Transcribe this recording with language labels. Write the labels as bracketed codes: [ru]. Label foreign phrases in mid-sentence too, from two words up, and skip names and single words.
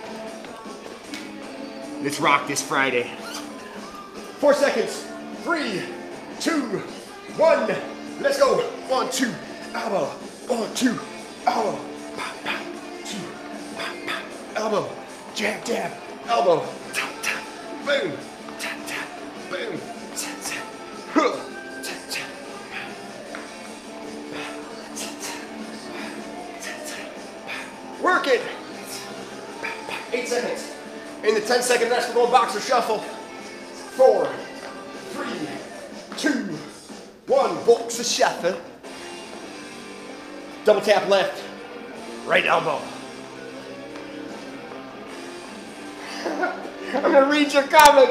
[en] Let's rock this Friday. 4 seconds. 3, 2, 1. Let's go. 1, 2, elbow. 1, 2, elbow. Pop, pop, 2, pop, pop, elbow. Jab, jab, elbow. Tap, tap, boom. Tap, tap, boom. Tap, tap, huh. Tap, tap. Tap, tap. Work it. 8 seconds. In the 10-second rest, we're going boxer shuffle. 4, 3, 2, 1. Boxer shuffle. Double tap left, right elbow. I'm gonna read your comments.